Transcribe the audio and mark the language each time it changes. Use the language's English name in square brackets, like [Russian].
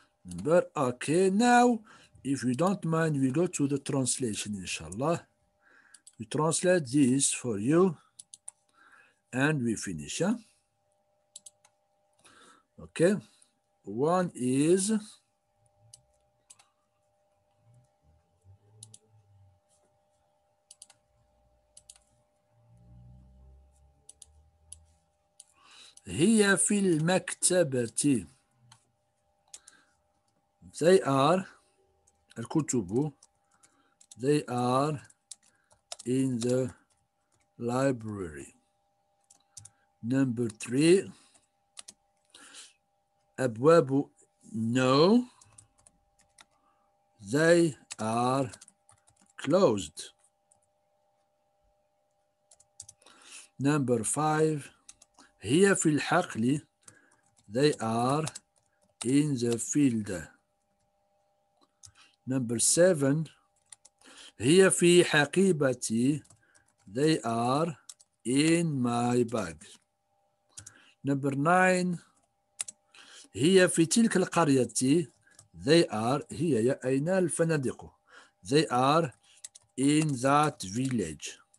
[English] But okay, now if you don't mind, we go to the translation, inshallah. We translate this for you and we finish, yeah? Okay. One is [Arabic] هي في المكتبة. [English] They are [Arabic] الكتب. [English] They are in the library. Number 3. [Arabic] أبواب. [English] No. They are closed. Number 5. [Arabic] هي في الحقل. [English] They are in the field. Number 7. [Arabic] هي في حقيبتي. [English] They are in my bag. Number 9. [Arabic] هي في تلك القرية. [English] They are [Arabic] هي أين الفنادق. [English] They are in that village.